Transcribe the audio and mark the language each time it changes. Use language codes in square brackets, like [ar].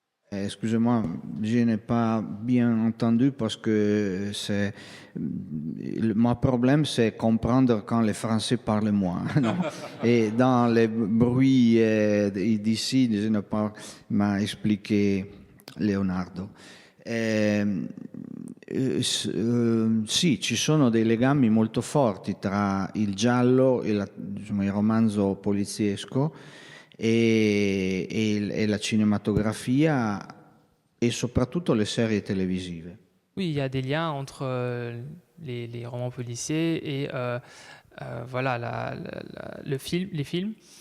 [fr] Excusez-moi, je n'ai pas bien entendu parce que mon problème, c'est comprendre quand les Français parlent moins. Non? Et dans les bruits d'ici, je n'ai pas m'a expliqué Leonardo. [it] Sì, ci sono dei legami molto forti tra il giallo e il romanzo poliziesco e [fr] la cinématographie et [it] soprattutto [fr] les séries télévisives. Oui, il y a des liens entre les romans policiers et voilà, les films.